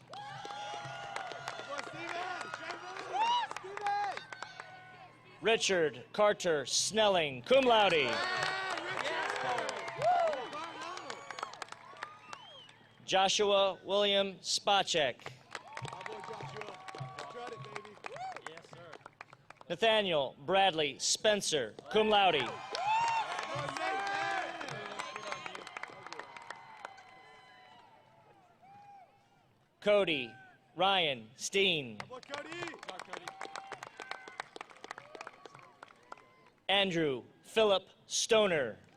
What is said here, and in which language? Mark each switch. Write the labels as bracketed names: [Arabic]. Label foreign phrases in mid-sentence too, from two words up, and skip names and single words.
[English] Richard Carter Snelling, [Latin] cum laude. [English] Joshua William Spacek. Nathaniel Bradley Spencer, [Latin] cum laude. [English] Cody Ryan Steen. Andrew Philip Stoner.